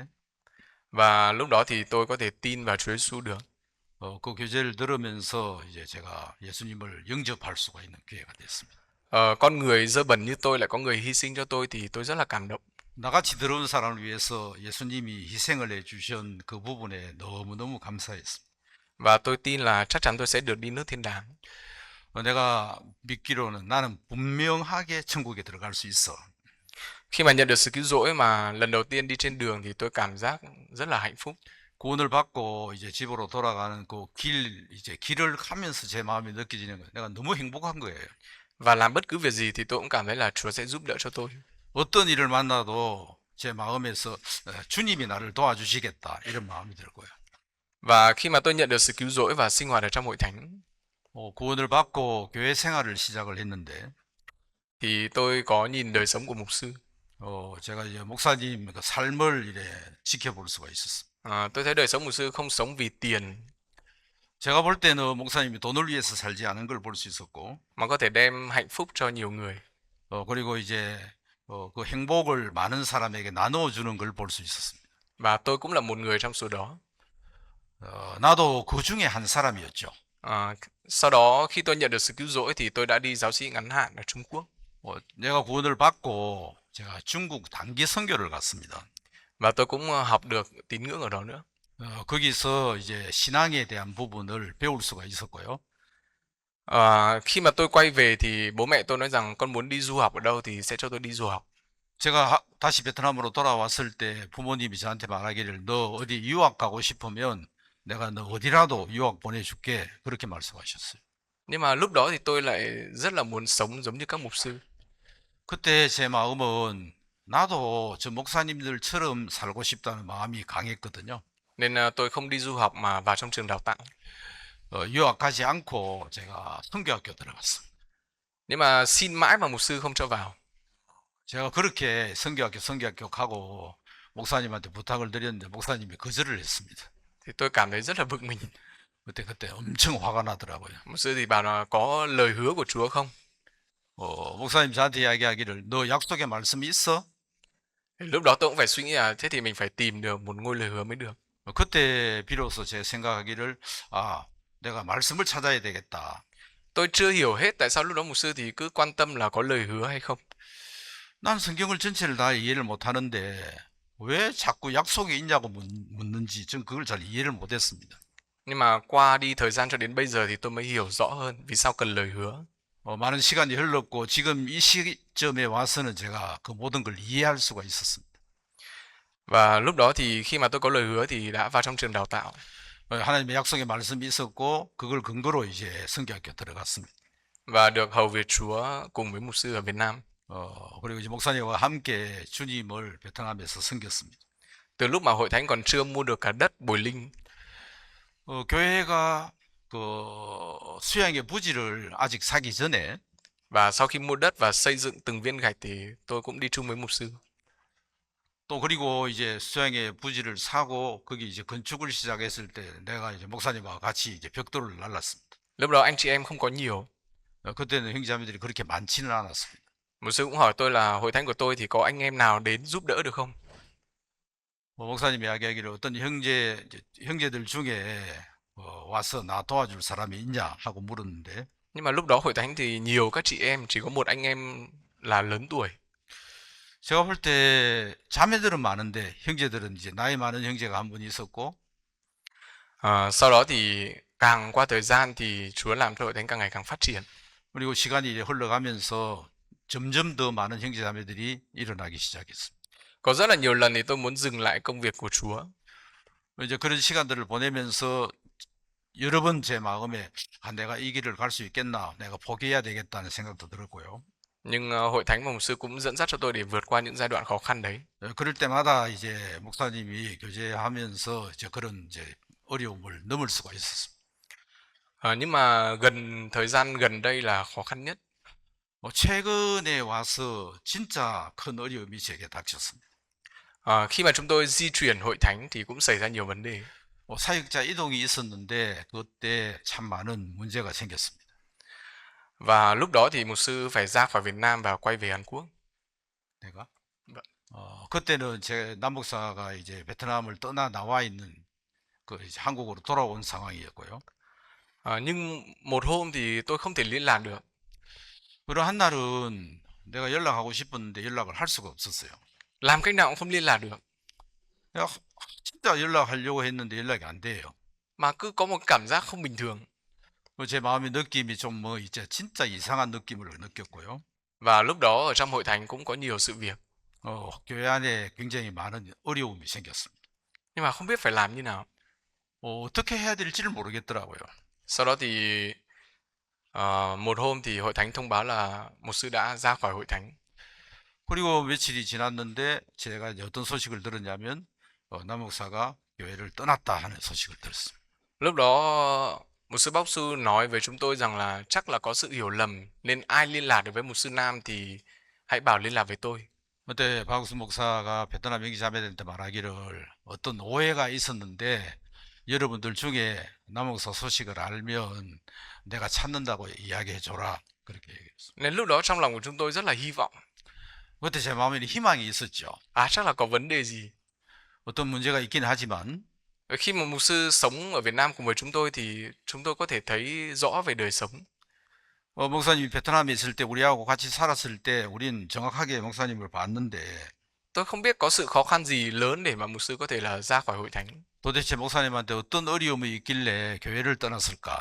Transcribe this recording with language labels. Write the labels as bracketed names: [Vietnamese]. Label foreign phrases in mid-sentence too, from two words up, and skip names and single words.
[Vietnamese] Và lúc đó thì tôi có thể tin vào Chúa Giêsu được. [Korean] 그 교제를 들으면서 이제 제가 예수님을 영접할 수가 있는 기회가 됐습니다. [Vietnamese] Con người dơ bẩn như tôi lại có người hy sinh cho tôi thì tôi rất là cảm động. [Korean] 나같이 들어온 사람을 위해서 예수님이 희생을 해주신 그 부분에 너무너무 감사했습니다. [Vietnamese] Và tôi tin là chắc chắn tôi sẽ được đi nước thiên đàng. [Korean] 내가 믿기로는 나는 분명하게 천국에 들어갈 수 있어. [Vietnamese] Khi mà nhận được sự cứu rỗi mà lần đầu tiên đi trên đường thì tôi cảm giác rất là hạnh phúc. [Korean] 구원을 받고 이제 집으로 돌아가는 그 이제 길을 가면서 제 마음이 느껴지는 거예요. 내가 너무 행복한 거예요. [Vietnamese] Và làm bất cứ việc gì thì tôi cũng cảm thấy là Chúa sẽ giúp đỡ cho tôi. [Korean] 어떤 일을 만나도 제 마음에서 주님이 나를 도와주시겠다 이런 마음이 들고요. [Vietnamese] Và khi mà tôi nhận được sự cứu rỗi và sinh hoạt ở trong hội thánh [Korean] 구원을 받고 교회 생활을 시작을 했는데 [Vietnamese] thì tôi có nhìn đời sống của mục sư. [Korean] 제가 이제 목사님 그 삶을 이래 지켜볼 수가 있었어요. [Vietnamese] Tôi thấy đời sống mục sư không sống vì tiền [Korean] 제가 볼 때는 목사님이 돈을 위해서 살지 않은 걸 볼 수 있었고, [Vietnamese] mà có thể đem hạnh phúc cho nhiều người. [Korean] 그리고 이제 그 행복을 많은 사람에게 나누어 주는 걸 볼 수 있었습니다. [Vietnamese] Và tôi cũng là một người trong số đó. [Korean] 나도 그 중에 한 사람이었죠. [Vietnamese] Sau đó khi tôi nhận được sự cứu rỗi thì tôi đã đi giáo sĩ ngắn hạn ở Trung Quốc. [Korean] 내가 구원을 받고 제가 중국 단기 선교를 갔습니다. [Vietnamese] Và tôi cũng học được tín ngưỡng ở đó nữa. [Korean] 거기서 이제 신앙에 대한 부분을 배울 수가 있었고요. [Vietnamese] Khi mà tôi quay về thì bố mẹ tôi nói rằng con muốn đi du học ở đâu thì sẽ cho tôi đi du học. [Korean] 제가 다시 베트남으로 돌아왔을 때 부모님이 저한테 말하기를 너 어디 유학 가고 싶으면 내가 너 어디라도 유학 보내줄게 그렇게 말씀하셨어요. [Vietnamese] Nhưng mà lúc đó thì tôi lại rất là muốn sống giống như các mục sư. [Korean] 그때 제 마음은 나도 저 목사님들처럼 살고 싶다는 마음이 강했거든요. [Vietnamese] Nên tôi không đi du học mà vào trong trường đào tạo. [Korean] 유학 가지 않고 제가 선교학교 들어갔습니다. [Vietnamese] Nhưng mà xin mãi mà mục sư không cho vào. [Korean] 제가 그렇게 선교학교 가고 목사님한테 부탁을 드렸는데 목사님이 거절을 했습니다. [Vietnamese] Thì tôi cảm thấy rất là bực mình. [Korean] 그때 엄청 화가 나더라고요. [Vietnamese] Mục sư thì bảo là có lời hứa của Chúa không? [Korean] 목사님 저한테 이야기하기를 너 약속의 말씀이 있어? [Vietnamese] Thì lúc đó tôi cũng phải suy nghĩ là thế thì mình phải tìm được một ngôi lời hứa mới được. [Korean] 그때 비로소 제 생각하기를 아, 내가 말씀을 찾아야 되겠다. [Vietnamese] Tôi chưa hiểu hết tại sao lúc đó mục sư thì cứ quan tâm là có lời hứa hay không. [Korean] 난 성경을 전체를 다 이해를 못하는데 왜 자꾸 약속이 있냐고 묻는지 전 그걸 잘 이해를 못했습니다. [Vietnamese] Nhưng mà qua đi thời gian cho đến bây giờ thì tôi mới hiểu rõ hơn vì sao cần lời hứa. [Korean] 많은 시간이 흘렀고 지금 이 시점에 와서는 제가 그 모든 걸 이해할 수가 있었습니다. [Vietnamese] Và lúc đó thì khi mà tôi có lời hứa thì đã vào trong trường đào tạo. [Korean] 하나님의 약속의 말씀이 있었고 그걸 근거로 이제 성경학교 들어갔습니다. [Vietnamese] Và được hầu việc Chúa cùng với mục sư ở Việt Nam. [Korean] 그리고 이제 목사님과 함께 주님을 베트남에서 섬겼습니다. [Vietnamese] Từ lúc mà hội thánh còn chưa mua được cả đất Bồi Linh. [Korean] 교회가 그 수양의 부지를 아직 사기 전에 [Vietnamese] Và sau khi mua đất và xây dựng từng viên gạch thì tôi cũng đi chung với mục sư. [Korean] 또 그리고 이제 수양의 부지를 사고 거기 이제 건축을 시작했을 때 내가 이제 목사님과 같이 이제 벽돌을 날랐습니다. [Vietnamese] Lúc đó anh chị em không có nhiều. [Korean] 그때는 형제자매들이 그렇게 많지는 않았습니다. [Vietnamese] Mục sư cũng hỏi tôi là hội thánh của tôi thì có anh em nào đến giúp đỡ được không? [Korean] 목사님이 이야기하기를 어떤 형제들 중에 와서 나 도와줄 사람이 있냐 하고 물었는데 [Vietnamese] Nhưng mà lúc đó hội thánh thì nhiều các chị em, chỉ có một anh em là lớn tuổi. [Korean] 제가 볼 때 자매들은 많은데 형제들은 이제 나이 많은 형제가 한 분 있었고 [Vietnamese] Sau đó thì càng qua thời gian thì Chúa làm cho hội thánh càng ngày càng phát triển. [Korean] 그리고 시간이 이제 흘러가면서 점점 더 많은 형제자매들이 일어나기 시작했습니다. [Vietnamese] Có rất là nhiều lần thì tôi muốn dừng lại công việc của Chúa. [Korean] 이제 그런 시간들을 보내면서 여러 번 제 마음에 내가 이 길을 갈 수 있겠나, 내가 포기해야 되겠다는 생각도 들었고요. [Vietnamese] Nhưng hội thánh và mục sư cũng dẫn dắt cho tôi để vượt qua những giai đoạn khó khăn đấy. [Korean] 그럴 때마다 이제 목사님이 교제하면서 이제 그런 이제 어려움을 넘을 수가 있었습니다. [Vietnamese] Nhưng mà thời gian gần đây là khó khăn nhất. [Korean] 최근에 와서 진짜 큰 어려움이 제게 닥쳤습니다. [Vietnamese] Khi mà chúng tôi di chuyển hội thánh thì cũng xảy ra nhiều vấn đề. [Korean] 사역자 이동이 있었는데 그때 참 많은 문제가 생겼습니다. [Vietnamese] Và lúc đó thì mục sư phải ra khỏi Việt Nam và quay về Hàn Quốc. [Korean] 내가 그때는 제 남목사가 이제 베트남을 떠나 나와 있는 그 이제 한국으로 돌아온 상황이었고요. [Vietnamese] Nhưng một hôm thì tôi không thể liên lạc được. [Korean] 그러한 날은 내가 연락하고 싶었는데 연락을 할 수가 없었어요. [Vietnamese] Làm cách nào cũng không liên lạc được. [Korean] 내가 진짜 연락하려고 했는데 연락이 안 돼요. [Vietnamese] Mà cứ có một cảm giác không bình thường. [Korean] 제 마음의 느낌이 좀 뭐 이제 진짜 이상한 느낌을 느꼈고요. [Vietnamese] Và lúc đó ở trong hội thánh cũng có nhiều sự việc. [Korean] 교회 안에 굉장히 많은 어려움이 생겼습니다. [Vietnamese] Nhưng mà không biết phải làm như nào. [Korean] 어떻게 해야 될지를 모르겠더라고요. [Vietnamese] Sau đó thì một hôm thì hội thánh thông báo là mục sư đã ra khỏi hội thánh. [Korean] 그리고 며칠이 지났는데 제가 이제 어떤 소식을 들었냐면 남 목사가 교회를 떠났다 하는 소식을 들었습니다. [Vietnamese] Lúc đó mục sư Bóc Sư nói với chúng tôi rằng là chắc là có sự hiểu lầm nên ai liên lạc được với mục sư Nam thì hãy bảo liên lạc với tôi. [Korean] 그때 박수 목사가 베트남 형제자매들한테 말하기를 어떤 오해가 있었는데 여러분들 중에 남 목사 소식을 알면 내가 찾는다고 이야기해 줘라 그렇게 얘기했어요. [Vietnamese] Nên lúc đó trong lòng của chúng tôi rất là hy vọng. [Korean] 그때 제 마음에는 희망이 있었죠. [Vietnamese] Chắc là có vấn đề gì. [Korean] 어떤 문제가 있긴 하지만 [Vietnamese] Khi mà mục sư sống ở Việt Nam cùng với chúng tôi thì chúng tôi có thể thấy rõ về đời sống. [Korean] 목사님이 베트남에 있을 때 우리하고 같이 살았을 때 우린 정확하게 목사님을 봤는데 [Vietnamese] Tôi không biết có sự khó khăn gì lớn để mà mục sư có thể là ra khỏi hội thánh. [Korean] 도대체 목사님한테 어떤 어려움이 있길래 교회를 떠났을까?